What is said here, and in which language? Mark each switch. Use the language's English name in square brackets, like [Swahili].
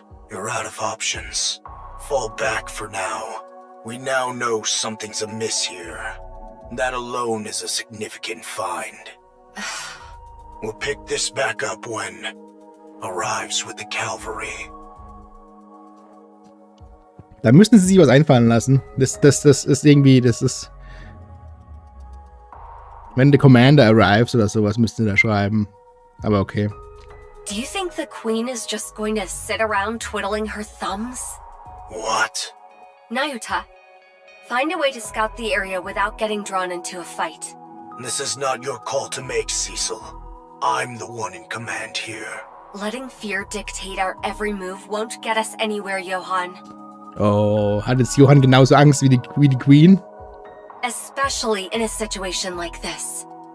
[English] You're out of options. Fall back for now. We now know something's amiss here. That alone is a significant find. We'll pick this back up when arrives with the cavalry. [German] Da müssen sie sich was einfallen lassen. Das ist irgendwie, das ist... Wenn [English] the commander arrives [German] oder sowas, müssten sie da schreiben. Aber okay. [English] Do you think the queen is just going to sit around twiddling her thumbs? What? Nayuta, find a way to scout the area without getting drawn into a fight. This is not your call to make, Cecil. I'm the one in command here. Letting fear dictate our every move won't get us anywhere, Johann. [German] Oh, hat jetzt Johann genauso Angst wie die Queen? [English] Especially in a situation like this.